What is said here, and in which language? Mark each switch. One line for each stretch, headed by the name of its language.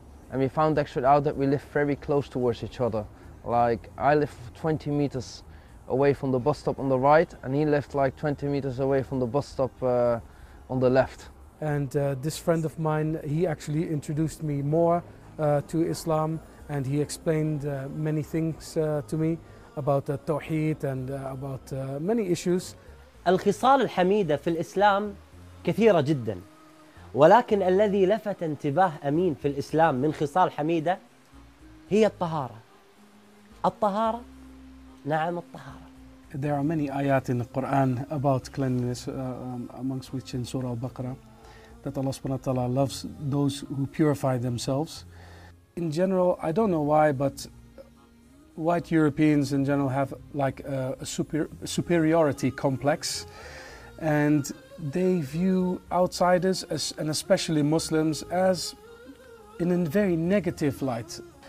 English: And we found actually out that we live very close towards each other. Like, I live 20 meters away from the bus stop on the right, and he lived like 20 meters away from the bus stop on the left. And this friend of mine, he actually introduced me more to Islam, and he explained many things to me about the Tawheed and about many issues.
Arabic: الخصال الحميدة في الإسلام كثيرة جداً. ولكن الذي لفت انتباه أمين في الإسلام من خصال حميدة هي الطهارة. الطهارة؟ نعم الطهارة.
English: There are many ayat in the Quran about cleanliness, amongst which in Surah Al-Baqarah, that Allah subhanahu wa ta'ala loves those who purify themselves. In general, I don't know why, but white Europeans in general have like a superiority complex, and they view outsiders, as, and especially Muslims, as in a very negative light.